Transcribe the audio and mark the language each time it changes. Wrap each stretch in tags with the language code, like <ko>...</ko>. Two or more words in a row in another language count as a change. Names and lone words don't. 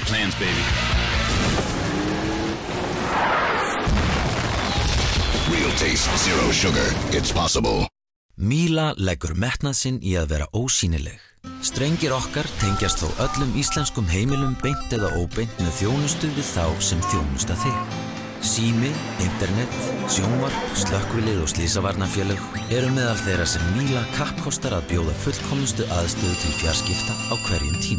<en>Dance, baby. Real taste, zero sugar. It's possible.</en> <is>Míla leggur metnað sinn í að vera ósýnileg. Strengir okkar tengjast þó öllum íslenskum heimilum beint eða óbeint með þjónustu við þá sem þjónusta þig. Sími, internet, sjónvarp, slökkvilið og slysavarnarfélög eru meðal þeirra sem Míla kappkostar að bjóða fullkomnustu aðstöðu til fjarskipta á hverjum tíma.</is>